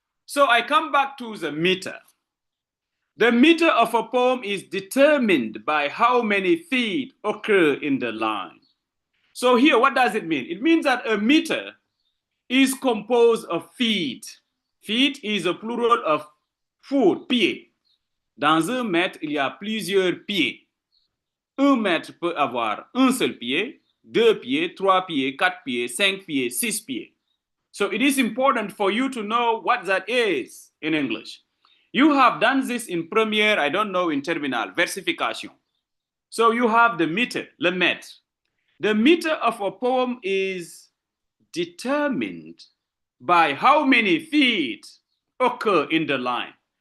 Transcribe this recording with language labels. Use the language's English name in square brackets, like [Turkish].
[English] So I come back to the meter. The meter of a poem is determined by how many feet occur in the line. So here, what does it mean? It means that a meter is composed of feet. Feet is a plural of foot, pieds. [French] Dans un mètre, il y a plusieurs pieds. Un mètre peut avoir un seul pied, deux pieds, trois pieds, quatre pieds, cinq pieds, six pieds. [English] So it is important for you to know what that is in English. You have done this in première, I don't know, in terminal, versification. So you have the meter, le mètre. The meter of a poem is determined by how many feet occur in the line.